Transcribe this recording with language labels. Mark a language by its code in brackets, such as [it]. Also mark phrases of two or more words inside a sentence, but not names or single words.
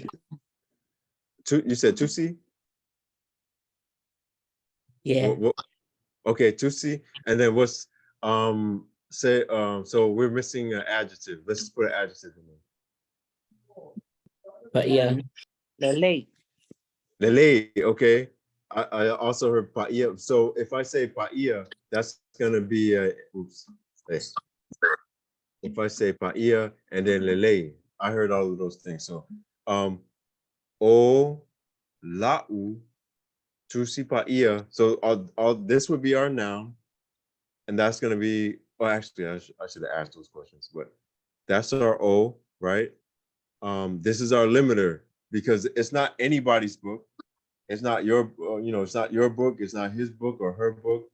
[en] You said Tusi? Yeah. Okay, Tusi. And then what's say so we're missing an adjective. Let's just put an adjective in there. But yeah. Lele. Lele, okay. I also heard paia. So if I say paia, that's gonna be oops. If I say paia and then lele, I heard all of those things. [sm] So o lau tusi paia. [en] So all this would be our noun, and that's gonna be. Well, actually, I should have asked those questions, but that's our O, right? This is our limiter because it's not anybody's book. It's not your, it's not your book. It's not his book or her book.